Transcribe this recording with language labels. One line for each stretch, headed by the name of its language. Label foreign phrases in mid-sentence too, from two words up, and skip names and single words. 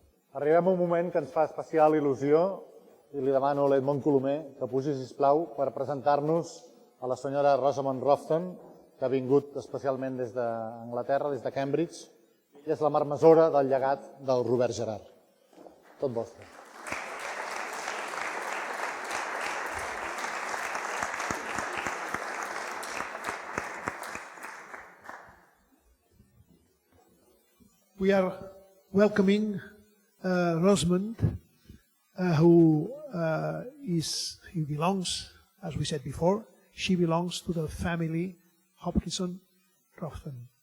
Catalan: Arribem a un moment que ens fa especial il·lusió i li demano a l'Edmond Colomer que pugi, sisplau, per presentar-nos a la senyora Rosamond Roughton, que ha vingut especialment des d'Anglaterra, des de Cambridge, i és la marmessora del llegat del Robert Gerhard. Tot vostre.
English: We are welcoming Rosamond, who belongs, as we said before, she belongs to the family Hopkinson Roughton.